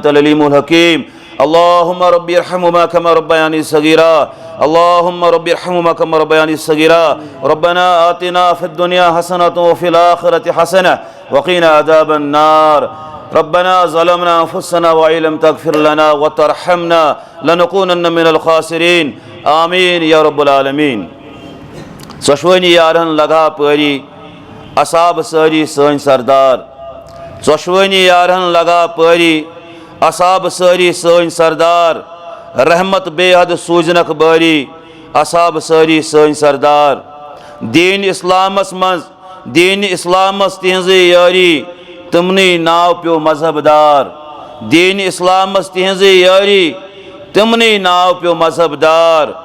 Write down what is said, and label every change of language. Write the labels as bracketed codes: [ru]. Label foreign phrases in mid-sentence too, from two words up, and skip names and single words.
[ar] العليم الحكيم اللهم ربي ارحمهما كما ربياني صغيرا اللهم ربي ارحمهما كما ربياني صغيرا ربنا آتنا في الدنيا حسنة وفي الآخرة حسنة وقنا عذاب النار ربنا ظلمنا أنفسنا وإن لم تغفر لنا وترحمنا لنكونن من الخاسرين آمين يا رب العالمين [ks] ژۄشوٕنی یارن لگا پٲری اصحاب سٲری سٲنۍ سردار ژۄشوٕنی یارن لگا پٲری اصحاب سٲری سٲنۍ سردار رحمت بے حد سوٗزنکھ بٲری اصحاب سٲری سٲنۍ سردار دیٖن اِسلامس منٛز دیٖنِ اِسلامس تِہنٛزٕے یٲری تِمنٕے ناو پیوٚو مذہب دار دیٖنِ اِسلامس تِہنٛزٕے یٲری تِمنٕے ناو پیوٚو مذہب دار